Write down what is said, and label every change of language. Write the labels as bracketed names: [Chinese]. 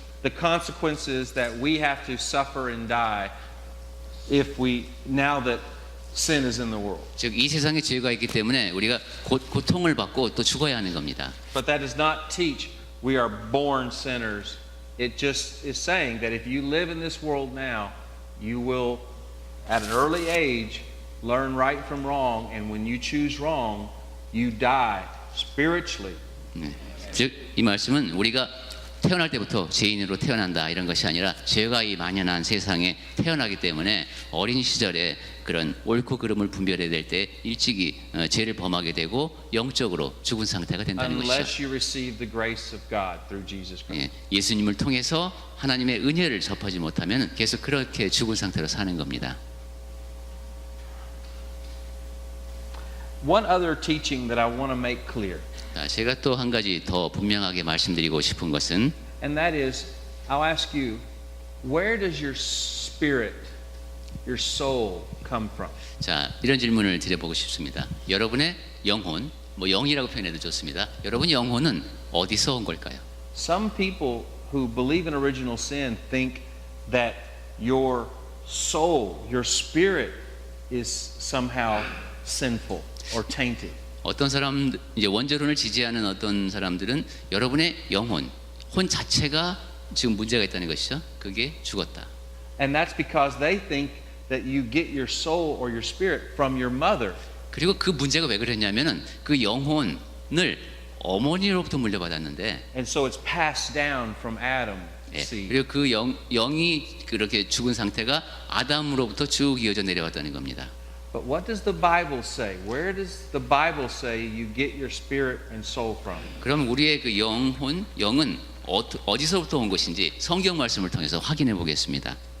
[English] The consequences that we have to suffer and die if we now that sin is in the world. [Korean] 즉 이 세상에 죄가 있기 때문에 우리가 고통을 받고 또 죽어야 하는 겁니다. [English] But that does not teach we are born sinners. It just is saying that if you live in this world now, you will at an early age learn right from wrong, and when you choose wrong, you die spiritually. [Korean] 즉 이 말씀은 우리가 태어날 때부터 죄인으로 태어난다 이런 것이 아니라 죄가 이 만연한 세상에 태어나기 때문에 어린 시절에 그런 옳고 그름을 분별해야 될 때 일찍이 죄를 범하게 되고 영적으로 죽은 상태가 된다는 것이죠. [English] Unless you receive the grace of God through Jesus Christ. [Korean] 예수님을 통해서 하나님의 은혜를 접하지 못하면 계속 그렇게 죽은 상태로 사는 겁니다. [English] One other teaching that I want to make clear. [Korean] 제가 또 한 가지 더 분명하게 말씀드리고 싶은 것은 [English] And that is, I'll ask you, where does your spirit, your soul come from? [Korean] 자, 이런 질문을 드려보고 싶습니다. 여러분의 영혼, 뭐 영이라고 표현해도 좋습니다. 여러분의 영혼은 어디서 온 걸까요? [English] Some people who believe in original sin think that your soul, your spirit is somehow sinful or tainted. [Korean] 어떤 사람 이제 원죄론을 지지하는 어떤 사람들은 여러분의 영혼, 혼 자체가 지금 문제가 있다는 것이죠. 그게 죽었다. [English] And that's because they think that you get your soul or your spirit from your mother. [Korean] 그리고 그 문제가 왜 그랬냐면은 그 영혼을 어머니로부터 물려받았는데 [English] And so it's passed down from Adam. seed. [Korean] 그리고 그 영이 그렇게 죽은 상태가 아담으로부터 쭉 이어져 내려왔다는 겁니다. [English] But what does the Bible say? Where does the Bible say you get your spirit and soul from? [Korean] 그럼 우리의 그 영은 어디서부터 온 것인지 성경 말씀을 통해서 확인해 보겠습니다.